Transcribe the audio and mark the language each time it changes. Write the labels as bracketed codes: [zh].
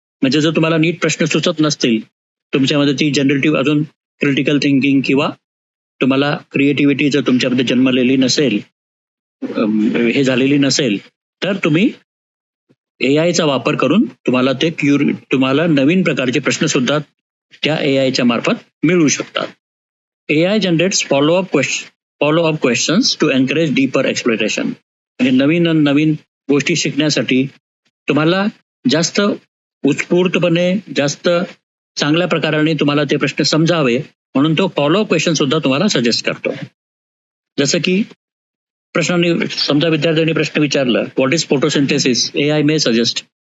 [mr] म्हणजे जर तुम्हाला नीट प्रश्न सुचत नसतील, तुमच्यामध्ये ती जनरेटिव्ह अजून क्रिटिकल थिंकिंग किंवा तुम्हाला क्रिएटिव्हिटी जर तुमच्यामध्ये जन्मलेली नसेल, हे झालेली नसेल, तर तुम्ही एआयचा वापर करून तुम्हाला तुम्हाला नवीन प्रकारचे प्रश्न सुद्धा त्या एआयच्या मार्फत मिळू शकतात. [en] AI generates follow up questions to encourage deeper exploration. [mr] म्हणजे नवीन नवीन गोष्टी शिकण्यासाठी तुम्हाला जास्त उत्स्फूर्तपणे, जास्त चांगल्या प्रकाराने तुम्हाला ते प्रश्न समजावे म्हणून तो फॉलोअप क्वेश्चन सुद्धा तुम्हाला सजेस्ट करतो. जसं की समजा विद्यार्थ्यांनी प्रश्न विचारला, [en] What is photosynthesis, AI may suggest.